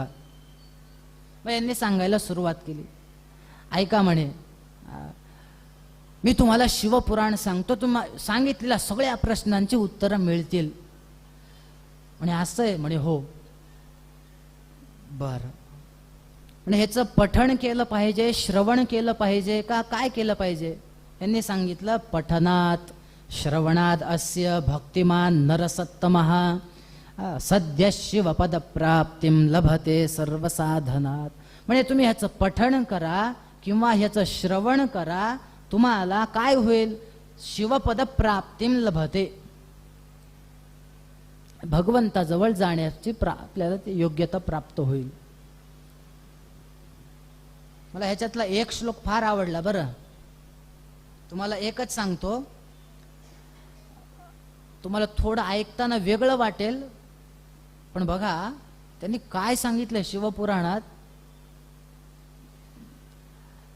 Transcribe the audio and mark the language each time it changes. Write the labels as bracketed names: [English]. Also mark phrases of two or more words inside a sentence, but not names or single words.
[Marathi] मग यांनी सांगायला सुरुवात केली. ऐका म्हणे, मी तुम्हाला शिवपुराण सांगतो, तुम्हाला सांगितलेल्या सगळ्या प्रश्नांची उत्तरं मिळतील. म्हणे असं आहे? म्हणे हो. बरं, पण ह्याचं पठण केलं पाहिजे, श्रवण केलं पाहिजे का काय केलं पाहिजे? यांनी सांगितलं, [Sanskrit] पठनात श्रवणात अस्य भक्तिमान नरसत्तमः सद्य शिवपद प्राप्तिम लभते सर्वसाधनात. [Marathi] म्हणजे तुम्ही ह्याचं पठण करा किंवा ह्याचं श्रवण करा, तुम्हाला काय होईल? [Sanskrit] शिवपद प्राप्तिम लभते, [Marathi] भगवंताजवळ जाण्याची आपल्याला ती योग्यता प्राप्त होईल. मला ह्याच्यातला एक श्लोक फार आवडला बरं, तुम्हाला एकच सांगतो, तुम्हाला थोडं ऐकताना वेगळं वाटेल, पण बघा त्यांनी काय सांगितलं शिवपुराणात.